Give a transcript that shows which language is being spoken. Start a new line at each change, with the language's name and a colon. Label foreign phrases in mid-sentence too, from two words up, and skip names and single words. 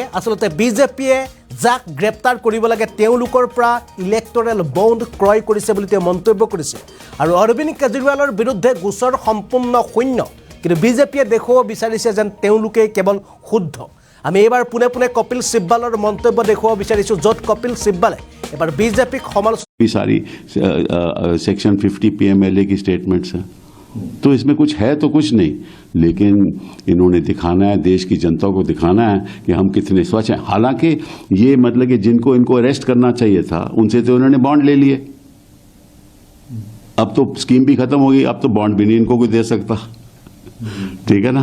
Assamese: আচলতে বিজেপিয়ে যাক গ্ৰেপ্তাৰ কৰিব লাগে তেওঁলোকৰ পৰা ইলেক্টৰেল বণ্ড ক্ৰয় কৰিছে বুলি তেওঁ মন্তব্য কৰিছে। আৰু অৰবিন্দ কেজৰিৱালৰ বিৰুদ্ধে গোচৰ সম্পূৰ্ণ শূন্য, কিন্তু বিজেপিয়ে দেখুৱাব বিচাৰিছে যেন তেওঁলোকেই কেৱল শুদ্ধ। আমি এইবাৰ পোনে পোনে কপিল সিব্বালৰ মন্তব্য দেখুৱাব বিচাৰিছোঁ, য'ত কপিল সিব্বালে এবাৰ বিজেপিক সমালোচনা।
Hindi: सारी सेक्शन 50 PMLA की स्टेटमेंट्स हैं, तो इसमें कुछ है तो कुछ नहीं, लेकिन इन्होंने दिखाना है, देश की जनता को दिखाना है कि हम कितने स्वच्छ हैं। हालांकि ये मतलब कि जिनको इनको अरेस्ट करना चाहिए था उनसे तो उन्होंने बॉन्ड ले लिए, अब तो स्कीम भी खत्म हो गई, अब तो बॉन्ड भी नहीं इनको कोई दे सकता, ठीक है ना।